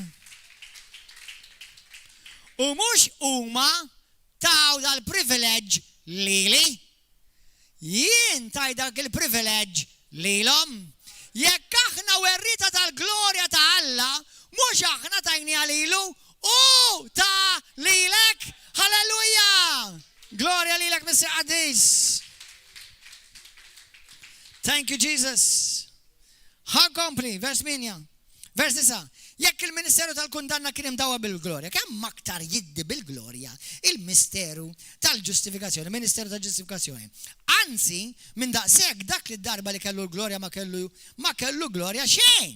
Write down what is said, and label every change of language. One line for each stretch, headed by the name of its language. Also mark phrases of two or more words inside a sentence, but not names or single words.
Maltese: U mhux huma taw dal-privileġġ lili, jien taj dak il-privileġġ lilhom. Jekk aħna werrita tal-glorja ta' Alla, mhux aħna tajniha lilu, u ta' lilek, halleluja! Glorja lilek Mr. Addis.
English: Thank you, Jesus.
Maltese: Ħankompli, vers 8. Vers 9. Jekk il-Ministeru tal-kundanna kien imdawwa bil-glorja, kemm aktar jiddi bil-glorja il-Misteru tal-ġustifikazzjoni, Ministeru tal-ġustifikazzjoni. Anzi, minn daqshekk dak li darba li kellu l-glorja ma kellu glorja xejn.